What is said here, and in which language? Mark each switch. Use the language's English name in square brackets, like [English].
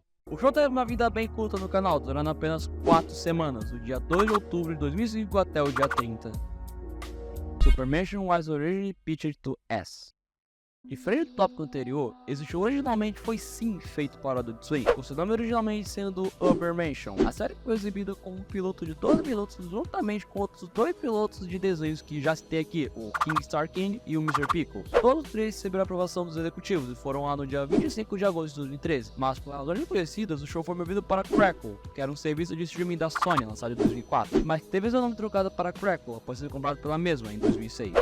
[Portuguese] O show teve uma vida bem curta no canal, durando apenas 4 semanas, do dia 2 de outubro de 2005 até o dia 30. [English] Supermansion was originally pitched to S. [Portuguese] Diferente do tópico anterior, esse show originalmente foi sim feito para o Adult Swim, com seu nome originalmente sendo Ubermansion. A série foi exibida como um piloto de 12 pilotos juntamente com outros 2 pilotos de desenhos que já citei aqui, o King Star King e o Mr. Pickles. Todos os 3 receberam a aprovação dos executivos e foram lá no dia 25 de agosto de 2013, mas por razões desconhecidas, o show foi movido para Crackle, que era um serviço de streaming da Sony lançado em 2004, mas teve seu nome trocado para Crackle após ser comprado pela mesma em 2006.